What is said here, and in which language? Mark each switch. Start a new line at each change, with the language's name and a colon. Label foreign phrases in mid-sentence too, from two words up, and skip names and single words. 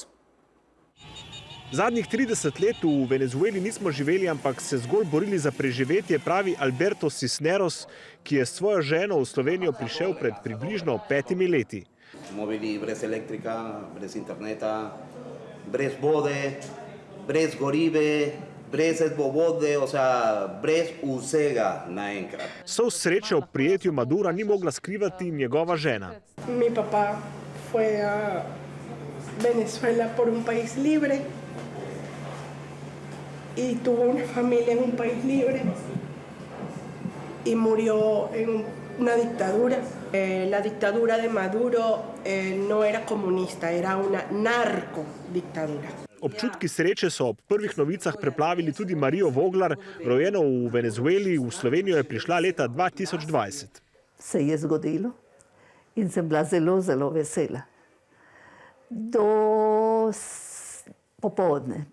Slovenian: Zadnjih 30 let v Venezueli nismo živeli, ampak se zgolj borili za preživetje, pravi Alberto Cisneros, ki je s svojo ženo v Slovenijo prišel pred približno 5 leti. Mobili brez elektrika, brez interneta, brez vode, brez gorive, brez vode, brez vsega naenkrat. Vso srečo ob prijetju Madura ni mogla skrivati njegova žena.
Spanish: Mi papá fue a Venezuela por un país libre y tuvo una familia en un país libre y murió en una dictadura. La dictadura de Maduro no era comunista, era una narcodictadura.
Slovenian: Občutki sreče so ob prvih novicah preplavili tudi Marijo Voglar, rojeno v Venezueli, v Slovenijo je prišla leta 2020. Se je zgodilo in sem bila zelo, zelo vesela. Do popoldne.